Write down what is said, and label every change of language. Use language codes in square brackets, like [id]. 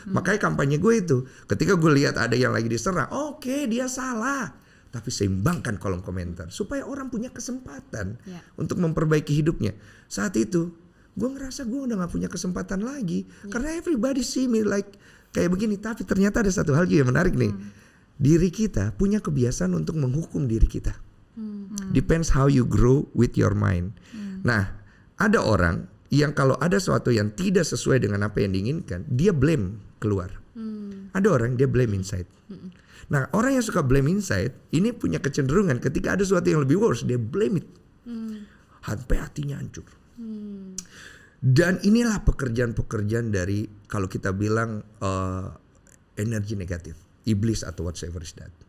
[id] Makanya kampanye gue itu, ketika gue lihat ada yang lagi diserang, oke, dia salah, tapi seimbangkan kolom komentar supaya orang punya kesempatan untuk memperbaiki hidupnya. Saat itu gue ngerasa gue udah gak punya kesempatan lagi, karena [en] everybody see me like [id] kayak begini. Tapi ternyata ada satu hal yang menarik nih. Diri kita punya kebiasaan untuk menghukum diri kita. [en] Depends how you grow with your mind. [id] Nah, ada orang yang kalau ada sesuatu yang tidak sesuai dengan apa yang diinginkan, dia blame keluar. Ada orang dia [en] blame inside. [id] Nah, orang yang suka blame inside ini punya kecenderungan ketika ada sesuatu yang lebih worse, dia [en] blame it. [id] Sampai hatinya hancur. Dan inilah pekerjaan-pekerjaan dari, kalau kita bilang energi negatif, iblis atau [en] whatsoever is that.